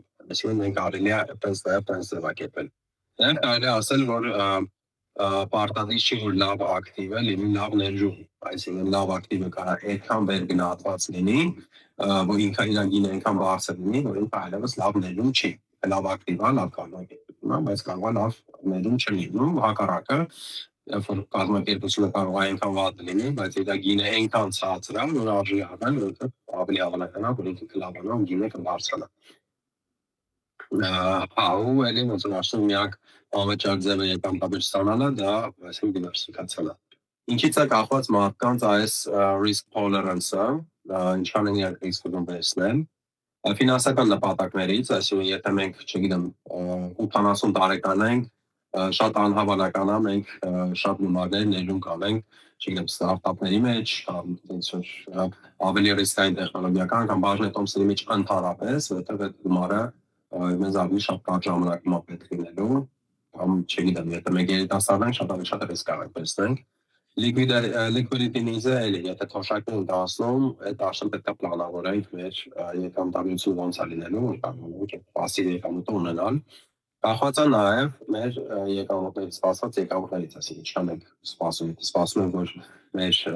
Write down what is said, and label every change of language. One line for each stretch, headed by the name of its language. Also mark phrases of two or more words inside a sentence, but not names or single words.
Armenian: Այսինքն մենք կարելի է այդպես ձևակերպել։ Դեռ կարելի է ասել, որ պարտադիր չի, որ լավ ակտիվը լինի լավ ներդրում, այսինքն լավ ակտիվը կարող է այդքան վեր գնահատված լինի, որ ինքը իր գինը այնքան բարձր լինի, որ ինքը այլևս լավ ներդրում չի։ Լավ ակտիվ է, լավ կազմակերպություն է, բայց կարող է լավ ներդրում չլինի, հակառակը, երբ որ կազմակերպությունը կարող է այնքան վատ լինի, բայց իր գինը այնքան ցածր է, որ արժի առնել, որովհետև ավելի հավանական է, որ ինքը կլավանա ու գինը կբարձրանա։ Ու էլի ոնց որ ասում միակ անվճար ձևը եկամտաբեր ստանալը դա այսինքն դիվերսիֆիկացիան է։ Ինչից է կախված մարդկանց այս
English: risk tolerance-
Armenian: ը, ինչքան են իրենք ռիսկ ուզում վերցնել, ֆինանսական նպատակներից, այսինքն եթե մենք, չգիտեմ, 80 տարեկան ենք, շատ անհավանական է մենք շատ գումարներ ներդրում կանենք, չգիտեմ, ստարտափների մեջ, կամ ոնց որ ավելի ռիսկային տեխնոլոգիական կամ բաժնետոմսերի մեջ ընդհանրապես, որովհետև այդ գումարը մեզ ավելի շատ կարճ ժամանակում է պետք լինելու, կամ չգիտեմ, եթե մենք երիտասարդ ենք, շատ ռիսկ ենք տեսնենք։
English: Liquidity needs-
Armenian: ը էլի, եթե թոշակն ենք դասնում, այդ արդեն պետք է պլանավորենք մեր եկամտաբերությունը ոնց է լինելու, կամ պասիվ եկամուտ ունենալ։ Կախված է նաև մեր եկամուտներից, սպասված եկամուտներից, այսինքն ինչքան ենք սպասում ենք, որ մեր